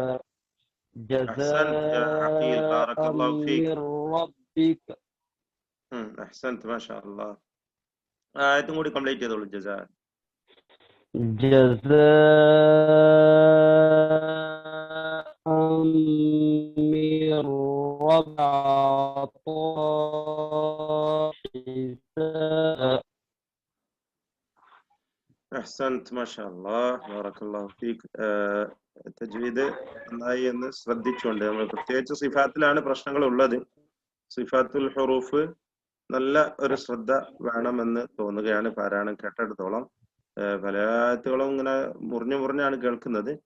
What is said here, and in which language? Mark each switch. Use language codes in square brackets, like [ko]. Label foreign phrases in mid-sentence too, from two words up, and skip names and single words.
[ar] أحسنت يا عقيل، بارك جزاء الله فيك. من ربك. أحسنت ما شاء الله. آية [ml] കൂടി കംപ്ലീറ്റ് ചെയ്തോളൂ. [ar] ജസാ جزاء من ربك حسابا. أحسنت ما شاء الله بارك الله فيك. [ml] തജ്വീദ് നന്നായി എന്ന് ശ്രദ്ധിച്ചുകൊണ്ട് നമ്മൾ പ്രത്യേകിച്ച് സിഫാത്തിലാണ് പ്രശ്നങ്ങൾ ഉള്ളത്. [ar] صفات الحروف [ml] നല്ല ഒരു ശ്രദ്ധ വേണമെന്ന് തോന്നുകയാണ് പാരായണം കേട്ടെടുത്തോളം. പല ആയത്തുകളും ഇങ്ങനെ മുറിഞ്ഞാണ് കേൾക്കുന്നത്.